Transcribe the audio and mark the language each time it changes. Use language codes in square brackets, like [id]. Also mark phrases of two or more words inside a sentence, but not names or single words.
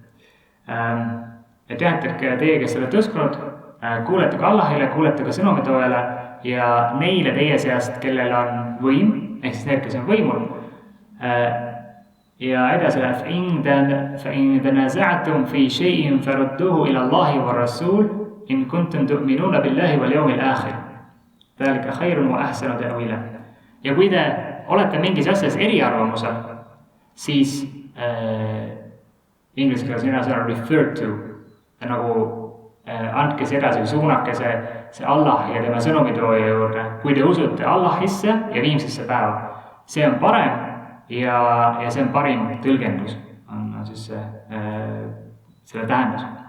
[et] Et jah, et teie, kes olete uskunud, kuulete ka Allahile, kuulete ka sõnumitoojale ja neile teie seast, kellel on võim, ehk siis need, kes on võimul. Ja edasi läheb, [ar] فَإِن تَنَازَعْتُمْ فِي شَيْءٍ فَرُدُّوهُ إِلَى اللَّهِ وَالرَّسُولِ إِن كُنتُمْ تُؤْمِنُونَ بِاللَّهِ وَالْيَوْمِ الْآخِرِ ذَلِكَ خَيْرٌ وَأَحْسَنُ تَأْوِيلًا. [et] Ja kui te olete mingis asjas eriarvamusel, siis inglise keeles mina sõna [en] refer to, [et] nagu andke see edasi, suunake see Allah ja tema sõnumitooja juurde, kui te usute Allahisse ja viimsesse päeva. See on parem ja see on parim tõlgendus, on siis selle tähendus.